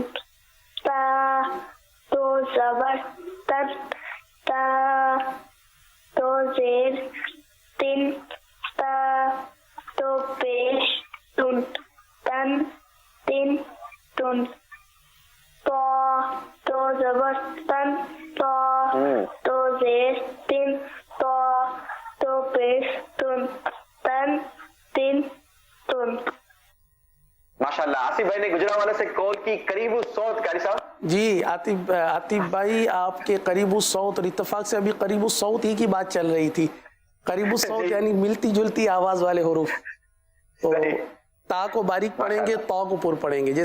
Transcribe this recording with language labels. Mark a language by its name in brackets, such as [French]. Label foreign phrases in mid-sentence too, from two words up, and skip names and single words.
[Urdu] تا تو زبر تن، تا تو زیر تن، تا تو پیش تن، تن تن تن. تو زبر تن، تو زیر تن، تو پیش تن، تن تن تن. ماشاءاللہ. آصف بھائی نے گجرانوالہ سے کال کی. قریب الصوت قاری صاحب. جی عاطف بھائی آپ کے قریب الصوت، اور اتفاق سے ابھی قریب الصوت ہی کی بات چل رہی تھی. قریب الصوت یعنی ملتی جلتی آواز والے حروف. تو تا کو باریک پڑھیں گے، تو کو پر پڑھیں گے.